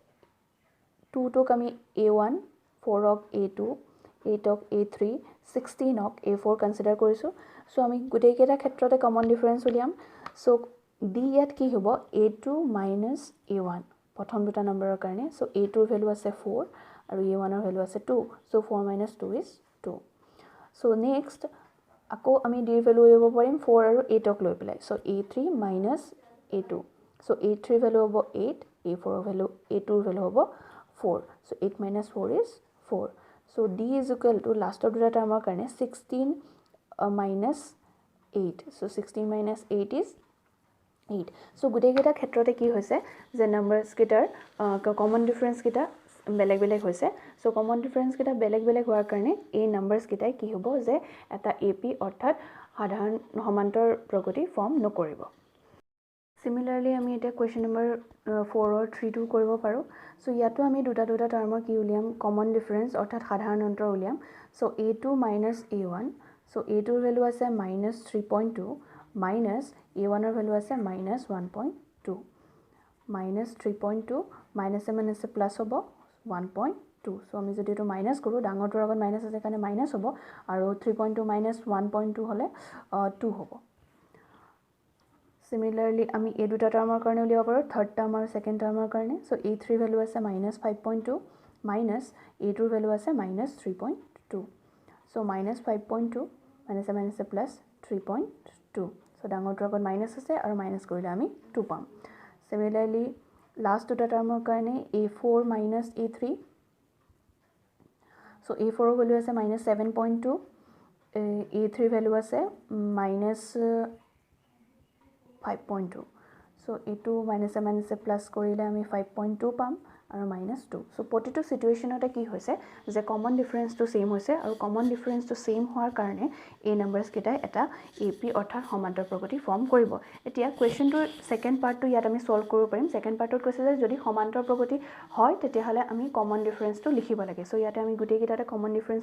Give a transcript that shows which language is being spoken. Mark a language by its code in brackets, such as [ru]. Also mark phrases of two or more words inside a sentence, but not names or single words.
[as] 2 টোক আমি a1 4 ক a2 8 ক a3 16 ক a4 কনসিডাৰ কৰিছো সো আমি গুটেই কেইটা ক্ষেত্ৰতে [en] common difference [as] উলিয়াম সো d ইয়াত কি হ'ব a2 a1 প্ৰথম দুটা নম্বৰৰ কাৰণে সো a2 ৰ ভ্যালু আছে 4 আৰু a1 ৰ ভ্যালু আছে 2 সো 4 - 2 is 2 [en] so next [as] আকৌ আমি d ৰ ভ্যালু উলিয়াব পাৰিম 4 আৰু 8 ক লৈ পেলাই সো a3 a2 সো a3 ভ্যালু হ'ব 8 a4 ৰ ভ্যালু a2 [en] ৰ ভ্যালু হ'ব 4 so 8 minus 4 is 4 so d is equal to last of the term karne 16 minus 8 so 16 minus 8 is 8 so [as] গোটেই কেইটা ক্ষেত্ৰতে কি হৈছে যে numbers কেইটাৰ [en] common difference [as] কেইটা বেলেগ হৈছে so [en] common difference [as] কেইটা বেলেগ হোৱাৰ কাৰণে এই numbers কেইটাই কি হ'ব যে এটা AP অৰ্থাৎ সাধাৰণ সমান্তৰ প্ৰগতি form নকৰিব Similarly, আমি এটা [en] question number 4 or 3 2 [as] কৰিব পাৰো সো ইয়াতো আমি দুটা টাৰ্মৰ কি উলিয়াম [en] common difference [as] অৰ্থাৎ সাধাৰণ অন্তৰ উলিয়াম সো a2 a1 সো a2 ৰ ভ্যালু আছে -3.2 minus a1 ৰ ভ্যালু আছে -1.2 -3.2 [en] minus a minus plus [as] হ'ব 1.2 সো আমি যদি এটো মাইনাস কৰো ডাঙৰটোৰ আগত মাইনাস আছে কাৰণে মাইনাস হ'ব আৰু 3.2 - 1.2 হলে 2 হ'ব Similarly, আমি এই দুটা টাৰ্মৰ কাৰণে উলিয়াব পাৰো [en] third term [as] আৰু [en] second termৰ [as] কাৰণে সো a3 ভ্যালু আছে -5.2 minus a2 ভ্যালু আছে -3.2 সো -5.2 [en] minus a minus a plus [as] 3.2 সো ডাঙৰটোৰ আগত মাইনাস আছে আৰু মাইনাস কৰিলে আমি 2 পাম Similarly, লাষ্ট দুটা টাৰ্মৰ কাৰণে a4 a3 সো a4 ৰ ভ্যালু আছে -7.2 a3 ভ্যালু আছে -5.2 so এটো [en] minus a plus [as] কৰিলে আমি 5.2 পাম আৰু -2 so প্ৰতিটো সিচুৱেচনতে কি হৈছে যে [en] common difference [as] টো সেম হৈছে আৰু [en] common difference [as] টো সেম হোৱাৰ কাৰণে এই নাম্বাৰস কেইটা এটা AP অৰ্থাৎ সমান্তৰ প্ৰগতি ফৰ্ম কৰিব এতিয়া [en] questionটোৰ second partটো [as] ইয়াত আমি সলভ কৰিব পাৰিম [en] second partত [as] কৈছে যে যদি সমান্তৰ প্ৰগতি হয় তেতিয়াহলে আমি [en] common differenceটো [as] লিখিব লাগে সো ইয়াতে আমি গুটেই কেইটাতে [en] common difference